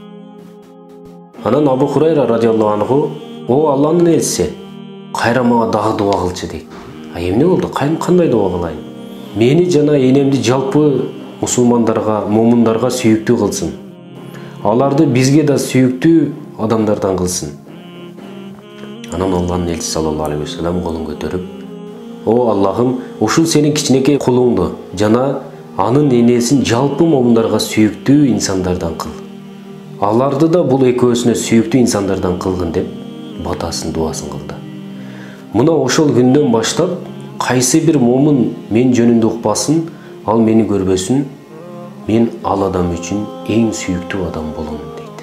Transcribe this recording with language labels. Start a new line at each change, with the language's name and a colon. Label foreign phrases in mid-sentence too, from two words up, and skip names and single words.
Kyrgyz: Анан Абу Хурайра
Arabic: رضي الله عنه,
Kyrgyz: о Алланын элчиси, кайра мага дагы дуа кылчы дейт. Эмне болду? Кандай дуа кылайын? Мени жана энемди жалпы мусулмандарга, момундарга сүйүктүү кылсын. Аларды бизге да сүйүктүү адамдардан кылсын. Анан Алланын элчиси
Arabic: صلى الله عليه وسلم
Kyrgyz: колун көтөрүп, о Аллахым, ушул сенин кичинекей кулуңду жана анын энесин жалпы момундарга сүйүктүү инсандардан кыл. Аларды да бул экөөсүнө сүйүктүү инсандардан кылгын деп батасын, дуасын кылды. Мына ошол күндөн баштап кайсы бир момун мен жөнүндө укпасын, ал мени көрбөсүн, мен ал адам үчүн эң сүйүктүү адам болом дейт.